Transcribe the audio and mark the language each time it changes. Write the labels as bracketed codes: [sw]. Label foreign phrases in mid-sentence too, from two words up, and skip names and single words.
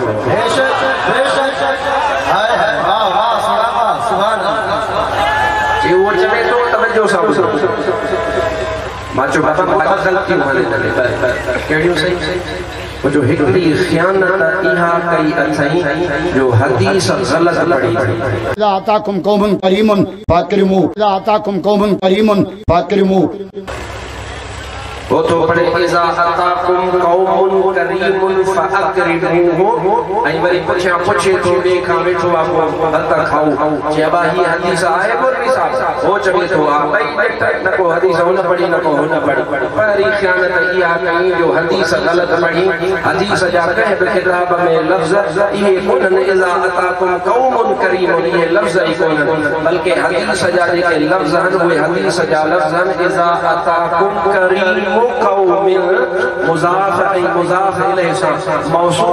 [sd] उहो चवे थो तवजो सां ॿुधो मां चयो बाबा ग़लतियूं हाणे कहिड़ियूं सही मुंहिंजो हिकिड़ी ख़यानत इहा कई अथई जो हदीस ग़लत पढ़ी [ar] إذا أتاكم قوم كريم فأكرمو إذا أتاكم قوم كريم فأكرمو [sd] वो तो पढ़े [ar] إذا أتاكم قوم كريم فأكرموه [sd] ऐं वरी पुछे तो देखा वेठो आपो हत खाऊ चेबा ही हदीस आहे मौलवी साहब हो चवे तो आ भाई न को हदीस हुन पढ़ी न को हुन पढ़ी पहली ख़यानत इहा कई जो हदीस ग़लत पढ़ी हदीस जा कंहिं बि किताब में लफ़्ज़ इहे कोन्हनि [ar] إذا أتاكم قوم كريم [sd] इहे लफ़्ज़ ई कोन्हनि बल्कि हदीस जा जेके लफ़्ज़ आहिनि उहे हदीस जा लफ़्ज़ आहिनि [ar] إذا أتاكم كريم [sd] मुज़ाफ़ ऐं [ar] مضاف إليه [sd] सां मौसूफ़